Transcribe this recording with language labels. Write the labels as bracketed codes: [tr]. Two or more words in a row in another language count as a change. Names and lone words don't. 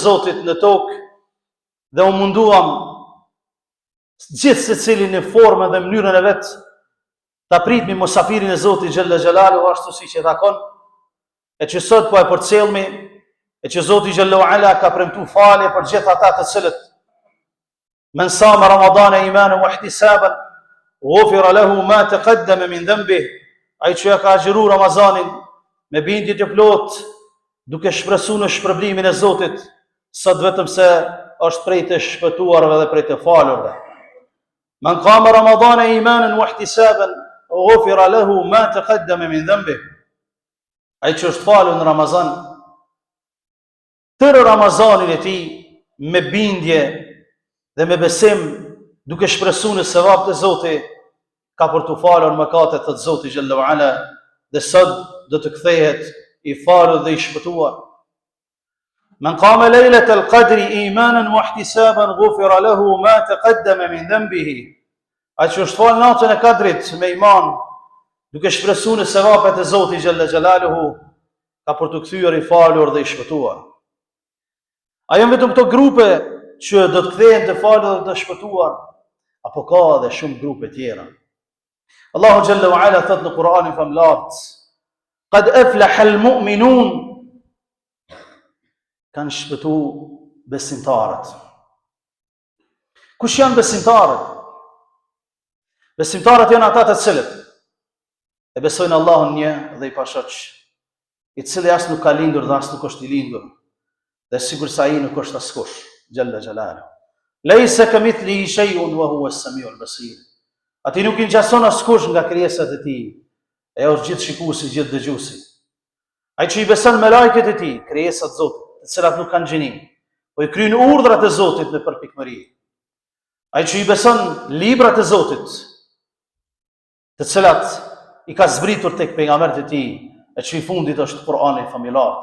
[sq] Zotit në tokë dhe u munduam gjithë se cilin në formën dhe mënyrën e vetë ta pritmi musafirin e Zotit Gjelle Gjelalu ashtu si që takon, e që sot po e përcelmi, e që Zotit Gjelle Ala ka premtu falje për gjithë ata të cilët [ar] من صام رمضان إيمانا واحتسابا غفر له ما تقدم من ذنبه, [sq] ai që ja ka agjeru Ramazanin me bindje të plot, duke shpresu në shpërblimin e Zotit, sot vetëm se është prej të shpëtuarve dhe prej të falurve. [ar] من قام رمضان إيمانا واحتسابا غفر له ما تقدم من ذنبه. [sq] Ai që është falur në Ramazan, tërë Ramazanin e tij me bindje dhe me besim, duke shpresu në sevap të Zotit, ka për të falur mëkatet të Zotit [ar] جل وعلا, [sq] dhe sot do të kthehet I falur dhe I shpëtuar. [ar] من قام ليلة القدر إيمانا واحتسابا غفر له ما تقدم من ذنبه. [sq] Ai që është fal natën e Kadrit me iman, duke shpresu në sevapet e Zotit [ar] جل جلاله, [sq] ka për të kthyer I falur dhe I shpëtuar. A janë vetëm këto grupe që do të kthehen të falur dhe të shpëtuar, apo ka edhe shumë grupe tjera? Allahu [ar] جل وعلا [sq] thot në Kur'anin famlar: [ar] قد أفلح المؤمنون, [sq] kanë shpëtu besimtarët. Kush janë besimtarët? Besimtarët janë ata të cilët e besojnë Allahun një dhe I pashoq, I cili as nuk ka lindur dhe as nuk është I lindur, dhe sigur sa ai nuk është askush, [ar] جل جلاله. ليس كمثله شيء وهو السميع البصير. [sq] Ati nuk I ngjason askush nga krijesat e Tij. E është gjithë shikuesi, gjithë dëgjuesi. Ai që I beson me lajket e Tij, krijesat e Zotit, të cilat nuk kanë gjini, po I kryejnë urdhrat e Zotit me përpikmëri. Ai që I beson librat e Zotit, të cilat I ka zbritur tek pejgamberët e Tij, e që I fundit është Kur'ani familjar.